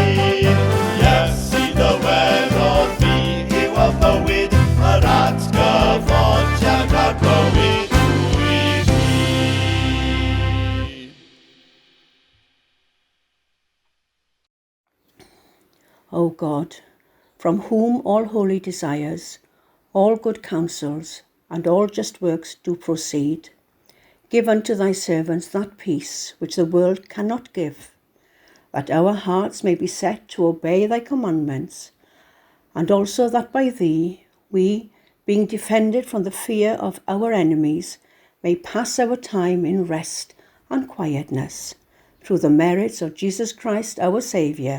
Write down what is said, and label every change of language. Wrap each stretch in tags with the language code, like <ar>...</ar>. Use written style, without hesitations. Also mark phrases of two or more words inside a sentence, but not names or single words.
<cy>Iesu dywedodd fi yw y bywyd, yr atgyfodiad ar bywyd i fi.</cy> <en>O God, from whom all holy desires, all good counsels, and all just works do proceed, give unto thy servants that peace which the world cannot give, that our hearts may be set to obey thy commandments, and also that by thee we, being defended from the fear of our enemies, may pass our time in rest and quietness, through the merits of Jesus Christ our Saviour.</en>